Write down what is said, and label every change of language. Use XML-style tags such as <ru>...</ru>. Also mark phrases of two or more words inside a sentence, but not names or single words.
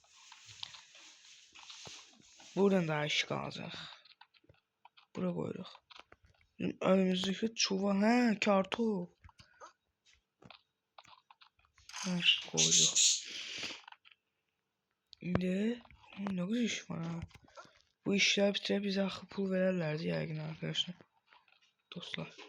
<az>Buradan da iş qalacaq. Bura qoyuruq. Bizim önümüzdəki çuval, hə, kartof. Hə, qoyuruq.</az> <tr>İndi ne güzel iş var ha. Bu işler bitirip bize akıl pul verirlerdi yəqin arkadaşlar. Dostlar.</tr>